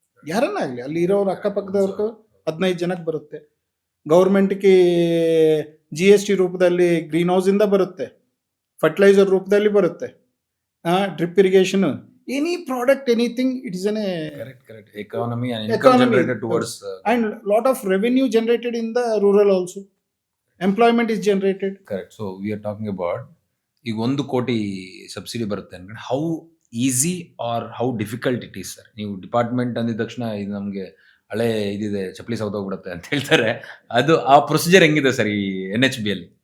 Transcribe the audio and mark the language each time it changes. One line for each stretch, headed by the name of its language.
Kannada: ಯಾರನ್ನ ಆಗಲಿ ಅಲ್ಲಿ ಇರೋರು ಅಕ್ಕಪಕ್ಕದವ್ರಿಗೂ 15 ಜನಕ್ಕೆ ಬರುತ್ತೆ. ಗೌರ್ಮೆಂಟ್ಗೆ GST ರೂಪದಲ್ಲಿ ಗ್ರೀನ್ ಹೌಸ್ ಇಂದ ಬರುತ್ತೆ, ಫರ್ಟಿಲೈಸರ್ ರೂಪದಲ್ಲಿ ಬರುತ್ತೆ, drip irrigation,
English: Any product, anything, it is an economy and Economy. income generated towards and lot of revenue generated in the rural also. Employment is generated. correct. So we are talking about
Kannada: ಈಗ 1 ಕೋಟಿ subsidy ಬರುತ್ತೆ ಅಂದ್ರೆ
English: How easy or how difficult it is sir?
Kannada: ನೀವು department ಅಂದಿದ ತಕ್ಷಣ ಇದು ನಮಗೆ ಹಳೆ ಇದಿದೆ, ಚಪ್ಪಲಿ ಸೌದೋಗ್ಬಿಡುತ್ತೆ ಅಂತ ಹೇಳ್ತಾರೆ. ಅದು ಆ ಪ್ರೊಸೀಜರ್ ಹೆಂಗಿದೆ ಸರ್ ಈ NHB ಅಲ್ಲಿ?